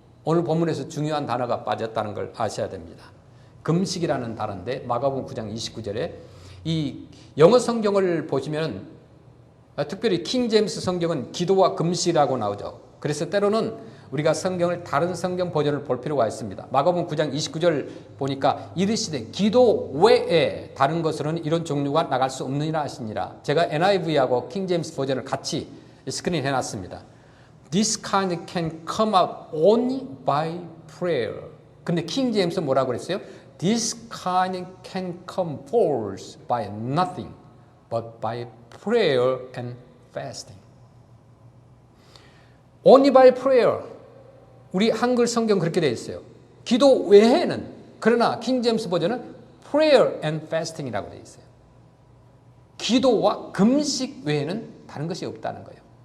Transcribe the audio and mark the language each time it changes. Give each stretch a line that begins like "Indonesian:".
Korean: 오늘 본문에서 중요한 단어가 빠졌다는 걸 아셔야 됩니다. 금식이라는 단어인데 마가복음 9장 29절에 이 영어 성경을 보시면 특별히 킹 제임스 성경은 기도와 금식이라고 나오죠. 그래서 때로는 우리가 성경을 다른 성경 버전을 볼 필요가 있습니다. 마가복음 9장 29절 보니까 이르시되 기도 외에 다른 것으로는 이런 종류가 나갈 수 없느니라 하시니라. 제가 NIV하고 킹 제임스 버전을 같이 스크린 해놨습니다.
English: This kind can come out only by prayer.
Korean: 근데 킹 제임스 뭐라고 그랬어요?
English: This kind can come forth by nothing but by prayer and fasting. Only by prayer.
Korean: 우리 한글 성경 그렇게 되어 있어요. 기도 외에는, 그러나 킹 제임스 버전은
English: prayer and fasting
Korean: 이라고 되어 있어요. 기도와 금식 외에는 다른 것이 없다는 거예요.